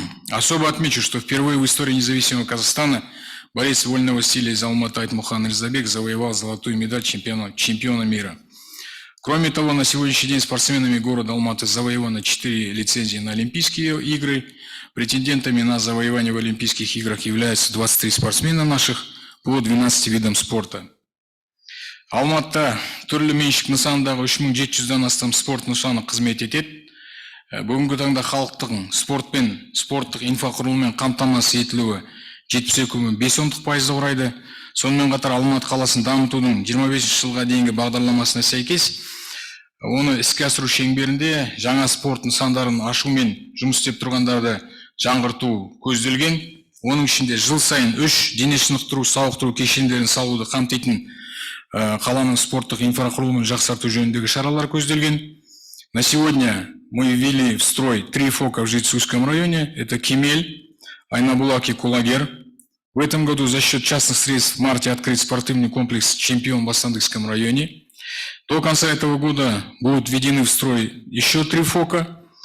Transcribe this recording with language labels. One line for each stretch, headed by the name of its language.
Russian: Особо отмечу, что впервые в истории независимого Казахстана борец вольного стиля из Алматы Айтмухан Ризабек завоевал золотую медаль чемпиона мира. Кроме того, на сегодняшний день спортсменами города Алматы завоевано 4 лицензии на Олимпийские игры. Претендентами на завоевание в Олимпийских играх являются 23 спортсмена наших по 12 видам спорта.
Kazakh: Алматыда түрлі меншік нысандағы 3700-ден астам спорт нышаны қызмет етеді. Бүгінгі таңда халықтың спортпен, спорттық инфрақұрылыммен қамтамасыз етілуі 72,5% құрайды. Сонымен қатар Алматы қаласын дамытудың 25 жылға дейінгі бағдарламасына сәйкес оны іске асыру шеңберінде жаңа спорт нысандарын ашу мен жұмыс істеп тұрғандарды жаңғырту көзделген. Оның ішінде жыл сайын 3 дене шынықтыру, сауықтыру кешендерін салуды қамтитын қаланың спорттық инфрақұрылымын жақсарту жөніндегі шаралар көзделген.
Russian: На сегодня мы ввели в строй 3 ФОКа в Жетысуйском районе. Это Кемель, Айнабулак и Кулагер. В этом году за счет частных средств в марте открыт спортивный комплекс «Чемпион» в Бастандыкском районе. До конца этого года будут введены в строй еще 3 ФОКа.